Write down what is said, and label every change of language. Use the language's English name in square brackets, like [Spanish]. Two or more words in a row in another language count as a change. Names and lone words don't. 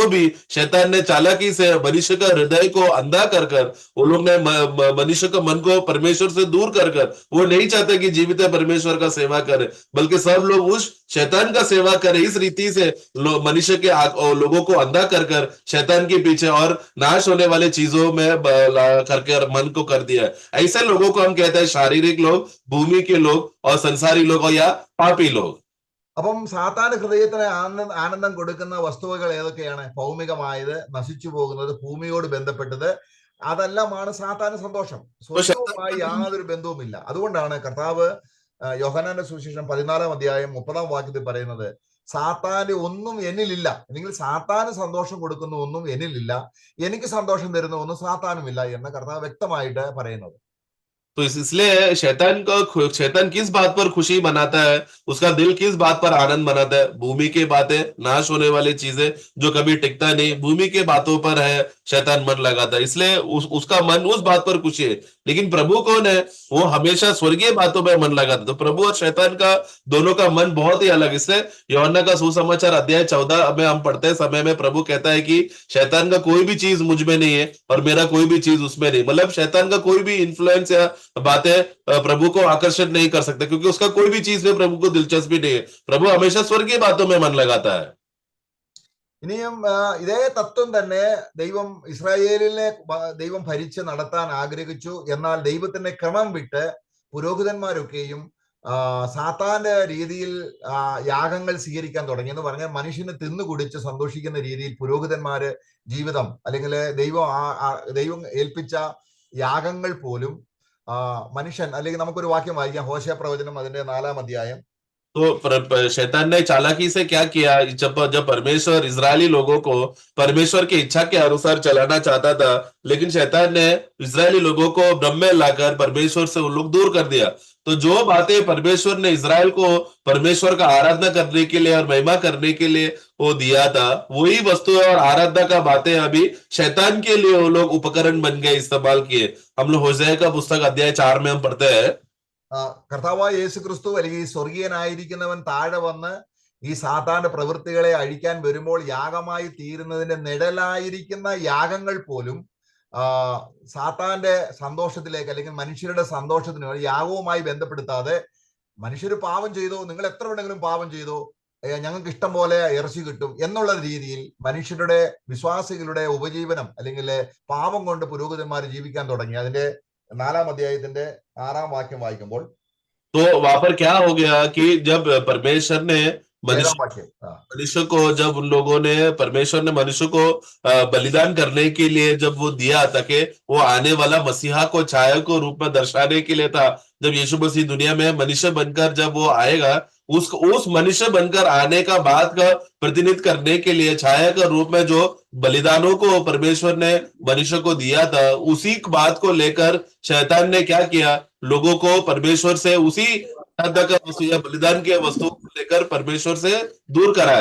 [Hindi] तो भी शैतान ने चालाकी से मनुष्य का हृदय को अंधा कर वो लोग ने मनुष्य का मन को परमेश्वर से दूर कर वो नहीं चाहते कि जीवित परमेश्वर का सेवा करे, बल्कि सब लोग उस शैतान का सेवा करे। इस रीति से मनुष्य के लोगों को अंधा कर शैतान के पीछे और नाश होने वाले चीजों में करके मन को कर दिया है। ऐसे लोगों को हम कहते हैं शारीरिक लोग, भूमि के लोग और संसारी लोग या पापी लोग। [Malayalam] അപ്പം സാത്താൻ ഹൃദയത്തിന് ആനന്ദം കൊടുക്കുന്ന വസ്തുവകൾ ഏതൊക്കെയാണ്? ഭൗമികമായത്, നശിച്ചു പോകുന്നത്, ഭൂമിയോട് ബന്ധപ്പെട്ടത്, അതെല്ലാമാണ് സാത്താന് സന്തോഷം. സ്വർഗവുമായി യാതൊരു ബന്ധവുമില്ല. അതുകൊണ്ടാണ് കർത്താവ് യോഹന്നാന്റെ സുവിശേഷം 14-ാം അധ്യായം 30-ാം വാക്യത്തിൽ പറയുന്നത്, സാത്താന് ഒന്നും എന്നിലില്ല, അല്ലെങ്കിൽ സാത്താന് സന്തോഷം കൊടുക്കുന്ന ഒന്നും എന്നിലില്ല, എനിക്ക് സന്തോഷം തരുന്ന ഒന്നും സാത്താനുമില്ല എന്ന് കർത്താവ് വ്യക്തമായിട്ട് പറയുന്നത്. [Hindi] तो इसलिए शैतान किस बात पर खुशी मनाता है, उसका दिल किस बात पर आनंद मनाता है? भूमि की बातें, नाश होने वाली चीजें जो कभी टिकता नहीं, भूमि के बातों पर है शैतान मन लगाता है। इसलिए उसका मन उस बात पर खुशी है। लेकिन प्रभु कौन है? वो हमेशा स्वर्गीय बातों में मन लगाता है। तो प्रभु और शैतान का दोनों का मन बहुत ही अलग। इसलिए यूहन्ना का सुसमाचार अध्याय 14 में हम पढ़ते समय में प्रभु कहता है कि शैतान का कोई भी चीज मुझ में नहीं है और मेरा कोई भी चीज उसमें नहीं। मतलब शैतान का कोई भी इन्फ्लुएंस या बातें प्रभु को आकर्षित नहीं कर सकते, क्योंकि उसका कोई भी चीज में प्रभु को दिलचस्पी नहीं है। प्रभु हमेशा स्वर्गीय बातों में मन लगाता है। [Malayalam] ഇനിയും ഇതേ തത്വം തന്നെ ദൈവം ഇസ്രായേലിനെ ദൈവം ഭരിച്ച് നടത്താൻ ആഗ്രഹിച്ചു. എന്നാൽ ദൈവത്തിന്റെ ക്രമം വിട്ട് പുരോഹിതന്മാരൊക്കെയും സാത്താന്റെ രീതിയിൽ യാഗങ്ങൾ സ്വീകരിക്കാൻ തുടങ്ങി. എന്ന് പറഞ്ഞാൽ മനുഷ്യന് തിന്നുകുടിച്ച് സന്തോഷിക്കുന്ന രീതിയിൽ പുരോഹിതന്മാര് ജീവിതം, അല്ലെങ്കിൽ ദൈവം ഏൽപ്പിച്ച യാഗങ്ങൾ പോലും മനുഷ്യൻ, അല്ലെങ്കിൽ നമുക്കൊരു വാക്യം വായിക്കാം, ഹോശേയ പ്രവചനം അതിന്റെ 4-ാം അധ്യായം [Hindi] तो शैतान ने चालाकी से क्या किया, जब परमेश्वर इजरायली लोगों को परमेश्वर की इच्छा के अनुसार चलाना चाहता था, लेकिन शैतान ने इजरायली लोगों को भ्रम में लाकर परमेश्वर से उन लोग दूर कर दिया। तो जो बातें परमेश्वर ने इजराइल को परमेश्वर का आराधना करने के लिए और महिमा करने के लिए वो दिया था, वही वस्तु और आराधना का बातें अभी शैतान के लिए वो लोग उपकरण बन गए, इस्तेमाल किए। हम लोग होशे का पुस्तक अध्याय 4 में हम पढ़ते हैं, [Malayalam] കർത്താവായ യേശു ക്രിസ്തു അല്ലെങ്കിൽ ഈ സ്വർഗീയനായിരിക്കുന്നവൻ താഴെ വന്ന് ഈ സാത്താന്റെ പ്രവൃത്തികളെ അഴിക്കാൻ വരുമ്പോൾ യാഗമായി തീരുന്നതിന്റെ നിഴലായിരിക്കുന്ന യാഗങ്ങൾ പോലും സാത്താന്റെ സന്തോഷത്തിലേക്ക് അല്ലെങ്കിൽ മനുഷ്യരുടെ സന്തോഷത്തിന് യാഗവുമായി ബന്ധപ്പെടുത്താതെ മനുഷ്യർ പാപം ചെയ്തോ, നിങ്ങൾ എത്ര വേണമെങ്കിലും പാപം ചെയ്തോ, ഞങ്ങൾക്ക് ഇഷ്ടം പോലെ ഇറച്ചി കിട്ടും എന്നുള്ള രീതിയിൽ മനുഷ്യരുടെ വിശ്വാസികളുടെ ഉപജീവനം അല്ലെങ്കിൽ പാപം കൊണ്ട് പുരോഹിതന്മാർ ജീവിക്കാൻ തുടങ്ങി. അതിന്റെ 4-ാം അധ്യായത്തിന്റെ 6-ാം വാക്യം വായിക്കുമ്പോൾ [Hindi] तो वहां पर क्या हो गया कि जब परमेश्वर ने [Malayalam] 7-ാം വാക്യം [Hindi] मनुष्य को, जब उन लोगों ने, परमेश्वर ने मनुष्य को बलिदान करने के लिए जब वो दिया, ताकि वो आने वाला मसीहा को छाया को रूप में दर्शाने के लिए था। जब यीशु मसीह दुनिया में मनुष्य बनकर जब वो आएगा, उस मनुष्य बनकर आने का बात का प्रतिनिधित्व करने के लिए छाया का रूप में जो बलिदानों को परमेश्वर ने मनुष्य को दिया था, उसी बात को लेकर शैतान ने क्या किया, लोगों को परमेश्वर से उसी आराधना का वस्तु या बलिदान के वस्तु को लेकर परमेश्वर से दूर कराया।